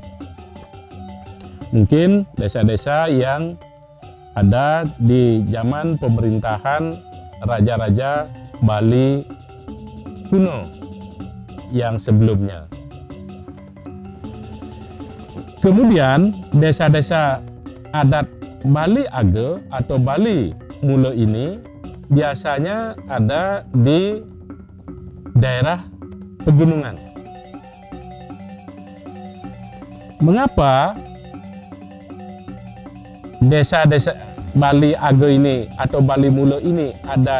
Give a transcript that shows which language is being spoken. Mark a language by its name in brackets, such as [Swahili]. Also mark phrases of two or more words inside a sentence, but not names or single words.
[Indonesian] Mungkin desa-desa yang ada di zaman pemerintahan raja-raja Bali kuno yang sebelumnya. Kemudian desa-desa adat Bali Age atau Bali Mule ini biasanya ada di daerah pegunungan. Mengapa desa-desa Bali Age ini atau Bali Mule ini ada